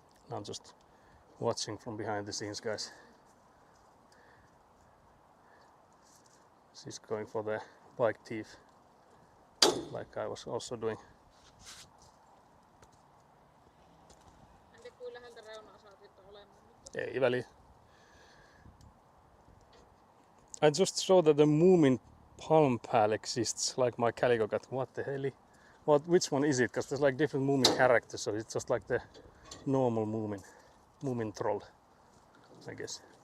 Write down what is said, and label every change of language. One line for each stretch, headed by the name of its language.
English: I'm just watching from behind the scenes, guys. She's going for the bike teeth, like I was also doing.
Finnish: Kuinka läheltä reunaa saatit olemaan? Ei väliä.
English: I just saw that the Moomin palm pal exists, like my calico cat. What the hell? Which one is it? Because there's like different Moomin characters, so it's just like the normal Moomin troll, I guess.